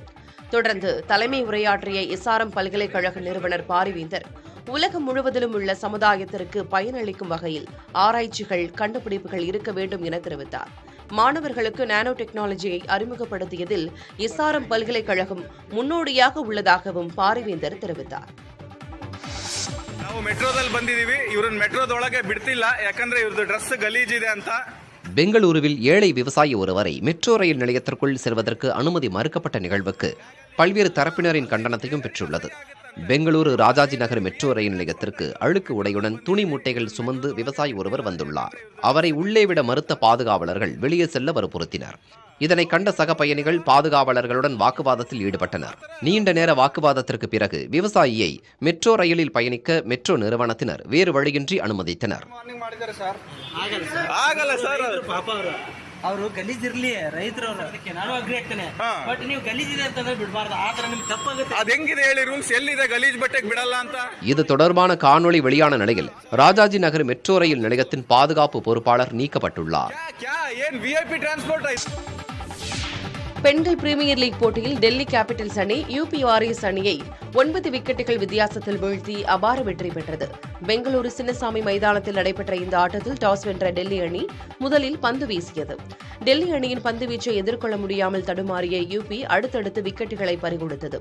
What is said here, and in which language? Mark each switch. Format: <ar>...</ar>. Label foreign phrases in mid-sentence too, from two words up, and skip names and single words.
<ta>தொடர்ந்து தலைமை உரையாற்றிய எஸ்ஆர்எம் பல்கலைக்கழக நிறுவனர் பாரிவேந்தர், உலகம் முழுவதிலும் உள்ள சமுதாயத்திற்கு பயனளிக்கும் வகையில் ஆராய்ச்சிகள், கண்டுபிடிப்புகள் இருக்க வேண்டும் என தெரிவித்தார். மாணவர்களுக்கு நானோ டெக்னாலஜியை அறிமுகப்படுத்தியதில் எஸ்ஆர்எம் பல்கலைக்கழகம் முன்னோடியாக உள்ளதாகவும் பாரிவேந்தர் தெரிவித்தார்.</ta> <kn>ನಾವು ಮೆಟ್ರೋದಲ್ಲಿ ಬಂದಿದ್ದೀವಿ, ಇವರನ್ನ ಮೆಟ್ರೋದೊಳಗೆ ಬಿಡ್ತಿಲ್ಲ, ಯಾಕಂದ್ರೆ ಇವ್ರದ್ದು ಡ್ರೆಸ್ ಗಲೀಜಿದೆ ಅಂತ.</kn> <ta>பெங்களூருவில் ஏழை விவசாயி ஒருவரை மெட்ரோ ரயில் நிலையத்திற்குள் செல்வதற்கு அனுமதி மறுக்கப்பட்ட நிகழ்வுக்கு பல்வேறு தரப்பினரின் கண்டனத்தையும் பெற்றுள்ளது. பெங்களூரு ராஜாஜி நகர் மெட்ரோ ரயில் நிலையத்திற்கு அழுக்கு உடையுடன் துணி மூட்டைகள் சுமந்து விவசாயி ஒருவர் வந்துள்ளார். அவரை உள்ளே விட மறுத்த பாதுகாவலர்கள் வெளியே செல்ல வற்புறுத்தினர். இதனை கண்ட சக பயணிகள் பாதுகாவலர்களுடன் வாக்குவாதத்தில் ஈடுபட்டனர். நீண்ட நேர வாக்குவாதத்திற்கு பிறகு விவசாயியை மெட்ரோ ரயிலில் பயணிக்க மெட்ரோ நிறுவனத்தினர் வேறு வழியின்றி அனுமதித்தனர்.</ta> <kn>ಅವರು ಗಲೀಜಿರ್ಲಿ ರೈತರವ್ರು ಅದಕ್ಕೆ ನಾನು ಅಗ್ರಿ ಆಗ್ತೇನೆ. ಬಟ್ ನೀವು ಗಲೀಜಿದೆ ಅಂತಂದ್ರೆ ಬಿಡಬಾರ್ದು. ಆ ತರ ನಿಮ್ಗೆ ತಪ್ಪಾಗುತ್ತೆ. ಅದ್ ಹೆಂಗಿದೆ ಹೇಳಿ ರೂಲ್ಸ್ ಎಲ್ಲಿದೆ ಗಲೀಜ್ ಬಟ್ಟೆಗೆ ಬಿಡಲ್ಲ ಅಂತ.</kn> <ta>இது தொடர்பான காணொளி வெளியான நிலையில் ராஜாஜி நகர் மெட்ரோ ரயில் நிலையத்தின் பாதுகாப்பு பொறுப்பாளர் நீக்கப்பட்டுள்ளார்.</ta> <en>ಏನ್ VIP transport</en> <ta>பெண்கள் பிரீமியர் லீக் போட்டியில் டெல்லி கேபிட்டல்ஸ் அணி யூபி வாரியர்ஸ் அணியை 9 விக்கெட்டுகள் வித்தியாசத்தில் வீழ்த்தி அபார வெற்றி பெற்றது. பெங்களூரு சின்னசாமி மைதானத்தில் நடைபெற்ற இந்த ஆட்டத்தில் டாஸ் வென்ற டெல்லி அணி முதலில் பந்து வீசியது. டெல்லி அணியின் பந்துவீச்சை எதிர்கொள்ள முடியாமல் தடுமாறிய யூபி அடுத்தடுத்து விக்கெட்டுகளை பறிகொடுத்தது.</ta>